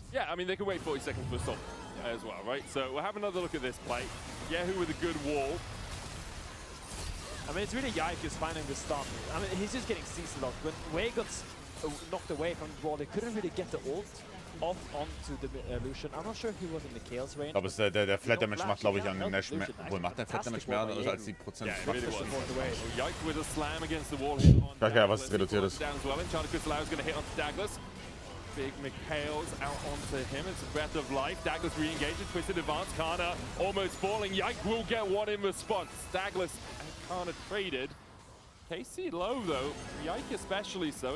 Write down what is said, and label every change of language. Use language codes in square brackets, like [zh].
[en] Yeah, I mean, they can wait 40 seconds for a stop as well, right? So we'll have another look at this play. Yehu with a good wall. I mean, it's really Yike who's finding the stun. I mean, he's just getting CC locked. When Wei got knocked away from the wall, they couldn't really get the ult off onto the Lucian. I'm not sure if he was in the Chaos range. [de] Aber der Flat Damage macht, glaube ich, an den Nash mehr. Obwohl, macht der Flat Damage mehr als die Prozent? [en] Yeah, it really was. Yike with a slam against the wall hit on [de] Douglas. Was reduziert ist. [en] Down as well, and Charlie Crystal is going to hit onto Douglas. Big McHale's out onto him. It's a breath of life. Douglas re-engaging, twisted advance. Kana almost falling. Yike will get one in response. Douglas and Kana traded. KC low though, Yike especially so.